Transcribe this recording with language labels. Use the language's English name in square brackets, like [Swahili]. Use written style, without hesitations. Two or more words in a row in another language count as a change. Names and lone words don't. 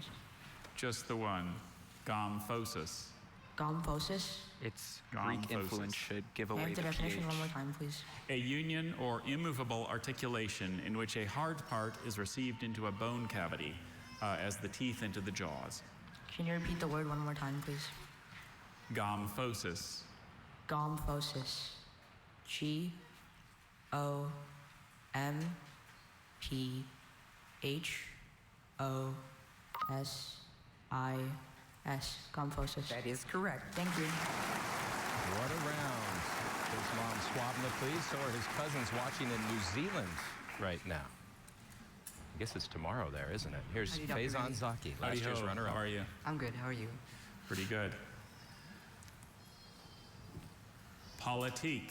[English] Just the one. Gomphosis. Gomphosis. Its Gomphosis. Greek influence should give May I away have the the definition pH. one more time, please? A union or immovable articulation in which a hard part is received into a bone cavity, as the teeth into the jaws. Can you repeat the word one more time, please? Gomphosis. Gomphosis. G-O-M-P-H-O-S-I-S. Gomphosis. That is correct. Thank you. What a round. His mom's swabbing the please. So are his cousins watching in New Zealand right now. I guess it's tomorrow there, isn't it? Here's Howdy, Dr. Faison Reddy. Zaki, Howdy last year's ho. runner-up. How are you? I'm good. How are you? Pretty good. Politique.